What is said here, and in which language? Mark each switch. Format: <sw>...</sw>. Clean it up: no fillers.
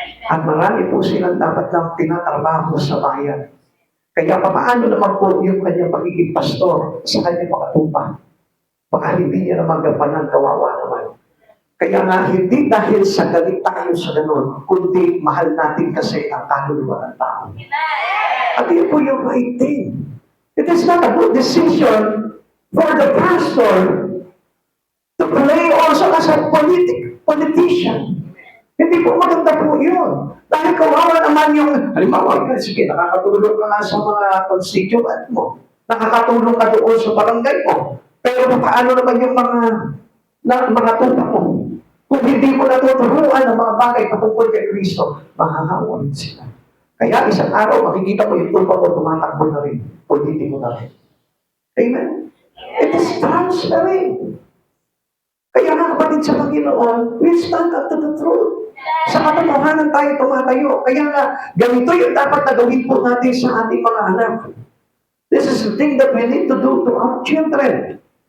<tl>At marami po silang dapat lang tinatrabaho sa bayan. Kaya paano naman po yung kanyang pagiging pastor sa kanyang mga tupa? Baka hindi niya naman gampanan, kawawa naman. Kaya nga, hindi dahil sa galit tayo sa ganun, kundi mahal natin kasi ang kaluluwa ng tao. At yun po yung</tl> <en>right thing. It is not a good decision for the pastor to play also as a politician.</en> <tl>Hindi po maganda po yun. Dahil kawawa naman yung, halimbawa, sige, nakakatulong ka nga sa mga constituent mo. Nakakatulong ka doon sa barangay mo. Pero paano naman yung mga tupa mo? Kung hindi mo natuturuan ang mga bagay patungkol kay Kristo, mahahawan sila. Kaya isang araw, makikita mo yung tupa mo, tumatakbo na rin. Politiko na rin. Amen?</tl> <en>It is transferring.</en> <tl>Kaya nga kapatid sa Panginoon,</tl> <en>we stand up to the truth.</en> <tl>Sa katotohanan tayo tumatayo. Kaya nga, ganito yung dapat na gawin po natin sa ating mga anak.</tl> <en>This is the thing that we need to do to our children.</en>